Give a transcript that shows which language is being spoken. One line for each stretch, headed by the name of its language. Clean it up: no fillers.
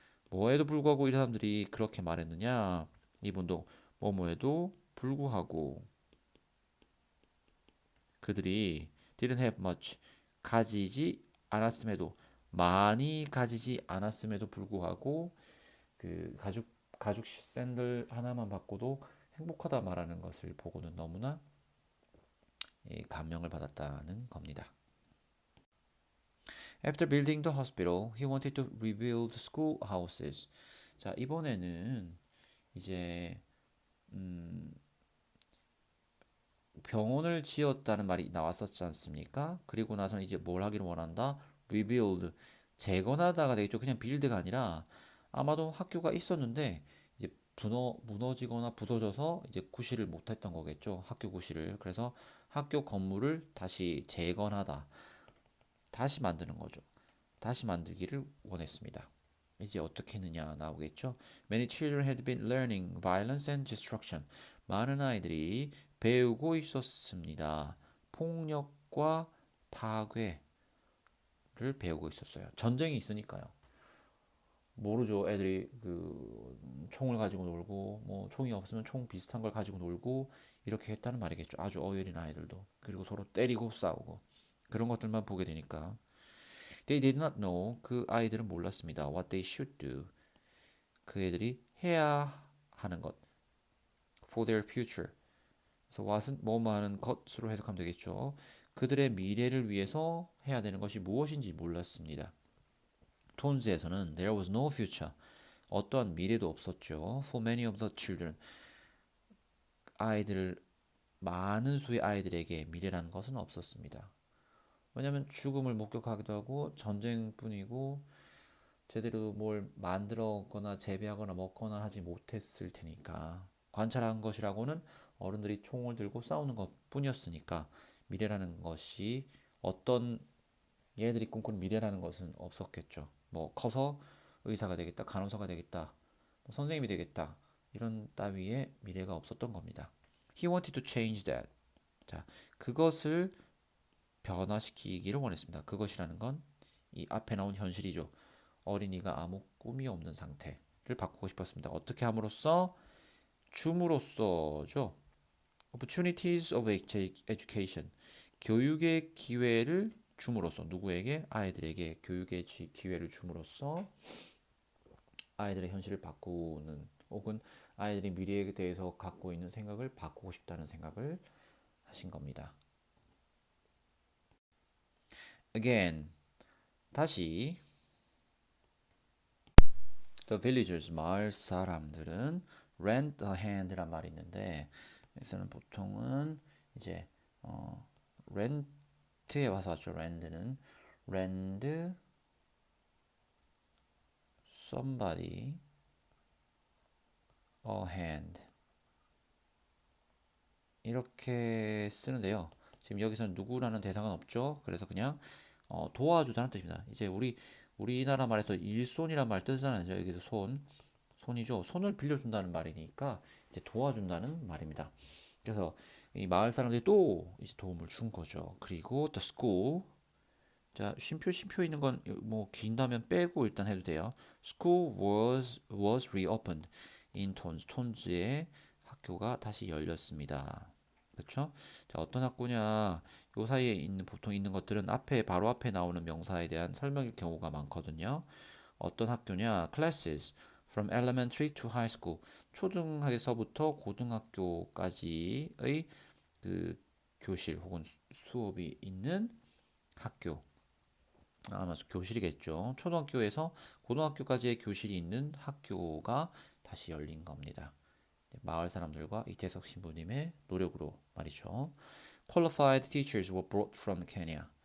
Korean: 뭐에도 불구하고 이 사람들이 그렇게 말했느냐? 이분도 뭐뭐에도 불구하고 그들이
English: didn't have much
Korean: 가지지 않았음에도 많이 가지지 않았음에도 불구하고 그 가죽 샌들 하나만 받고도 행복하다 말하는 것을 보고는 너무나 감명을 받았다는 겁니다.
English: After building the hospital, he wanted to rebuild school houses.
Korean: 자, 이번에는 이제 병원을 지었다는 말이 나왔었지 않습니까? 그리고 나서는 이제 뭘 하기를 원한다? rebuild, 재건하다가 되겠죠. 그냥 build가 아니라 아마도 학교가 있었는데 이제 무너지거나 부서져서 이제 구실을 못했던 거겠죠. 학교 구실을. 그래서 학교 건물을 다시 재건하다. 다시 만드는 거죠. 다시 만들기를 원했습니다. 이제 어떻게 했느냐 나오겠죠.
English: Many children had been learning violence and destruction.
Korean: 많은 아이들이 배우고 있었습니다. 폭력과 파괴를 배우고 있었어요. 전쟁이 있으니까요. 모르죠. 애들이 그 총을 가지고 놀고 뭐 총이 없으면 총 비슷한 걸 가지고 놀고 이렇게 했다는 말이겠죠. 아주 어린 아이들도. 그리고 서로 때리고 싸우고 그런 것들만 보게 되니까
English: They did not know.
Korean: 그 아이들은 몰랐습니다.
English: What they should do.
Korean: 그 애들이 해야 하는 것.
English: For their future.
Korean: 그래서 what은 뭐뭐 하는 것으로 해석하면 되겠죠. 그들의 미래를 위해서 해야 되는 것이 무엇인지 몰랐습니다. 톤즈에서는
English: There was no future.
Korean: 어떠한 미래도 없었죠.
English: For many of the children.
Korean: 아이들, 많은 수의 아이들에게 미래라는 것은 없었습니다. 왜냐하면 죽음을 목격하기도 하고 전쟁뿐이고 제대로 뭘 만들거나 재배하거나 먹거나 하지 못했을 테니까 관찰한 것이라고는 어른들이 총을 들고 싸우는 것 뿐이었으니까 미래라는 것이 어떤 얘들이 꿈꾸는 미래라는 것은 없었겠죠. 뭐 커서 의사가 되겠다, 간호사가 되겠다, 뭐 선생님이 되겠다 이런 따위의 미래가 없었던 겁니다.
English: He wanted to change that.
Korean: 자, 그것을 변화시키기를 원했습니다. 그것이라는 건 이 앞에 나온 현실이죠. 어린이가 아무 꿈이 없는 상태를 바꾸고 싶었습니다. 어떻게 함으로써? 줌으로써죠.
English: Opportunities of education.
Korean: 교육의 기회를 줌으로써 누구에게? 아이들에게 교육의 기회를 줌으로써 아이들의 현실을 바꾸는 혹은 아이들이 미래에 대해서 갖고 있는 생각을 바꾸고 싶다는 생각을 하신 겁니다.
English: Again,
Korean: 다시
English: The villagers,
Korean: 마을 사람들은 lend a hand란 말이 있는데 여기서는 보통은 이제 rent에 와서 왔죠. lend는 lend somebody a hand 이렇게 쓰는데요. 지금 여기서는 누구라는 대상은 없죠. 그래서 그냥 도와주다는 뜻입니다. 이제 우리나라 말에서 일손이란 말 뜨잖아요. 여기서 손이죠. 손을 빌려준다는 말이니까 이제 도와준다는 말입니다. 그래서 이 마을 사람들이 또 이제 도움을 준 거죠. 그리고
English: the school.
Korean: 자, 쉼표 있는 건 뭐 긴다면 빼고 일단 해도 돼요.
English: School was reopened in Tons.
Korean: 톤즈의 학교가 다시 열렸습니다. 그렇죠? 자, 어떤 학교냐? 요 사이에 있는 보통 있는 것들은 앞에 바로 앞에 나오는 명사에 대한 설명일 경우가 많거든요. 어떤 학교냐?
English: Classes from elementary to high school.
Korean: 초등학에서부터 고등학교까지의 그 교실 혹은 수업이 있는 학교. 아마 교실이겠죠. 초등학교에서 고등학교까지의 교실이 있는 학교가 다시 열린 겁니다. 마을 사람들과 이태석 신부님의 노력으로 말이죠.
English: Qualified teachers were brought from Kenya.